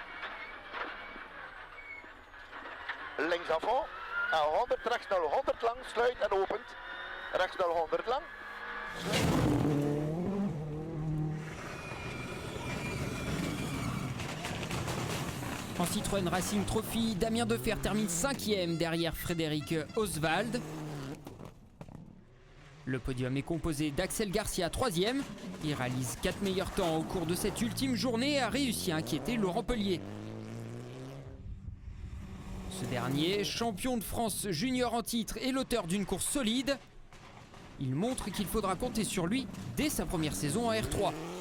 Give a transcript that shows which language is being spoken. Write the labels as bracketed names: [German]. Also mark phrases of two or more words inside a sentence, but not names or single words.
[Dutch] Links afval. 100 rechts 0, 100 lang, sluit en opent. Rechts 0, 100 lang. [French] En Citroën Racing Trophy, Damien Defer termine 5e derrière Frédéric Oswald. Le podium est composé d'Axel Garcia 3e. Il réalise 4 meilleurs temps au cours de cette ultime journée et a réussi à inquiéter Laurent Pellier. Ce dernier, champion de France junior en titre et l'auteur d'une course solide, il montre qu'il faudra compter sur lui dès sa première saison en R3.